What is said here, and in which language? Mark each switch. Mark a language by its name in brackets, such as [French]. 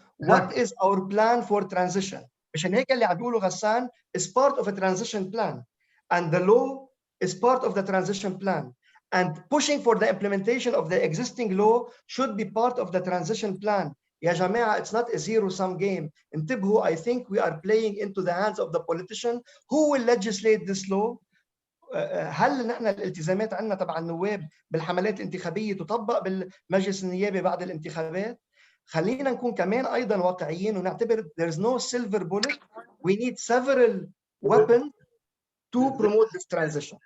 [English] What is our plan for transition? [Arabic] مشان هيك اللي عم بيقولوا [English] غسان is part of a transition plan and the law is part of the transition plan and pushing for the implementation of the existing law should be part of the transition plan. [Arabic] يا جماعة [English] it's not a zero-sum game. انتبهوا, I think we are playing into the hands of the politician who will legislate this law. [Arabic] هل نحن الالتزامات عندنا تبع النواب بالحملات الانتخابية تطبق بالمجلس النيابي بعد الانتخابات؟ خلينا نكون كمان أيضا واقعيين ونعتبر [English] there's no silver bullet. We need several weapons to promote this transition.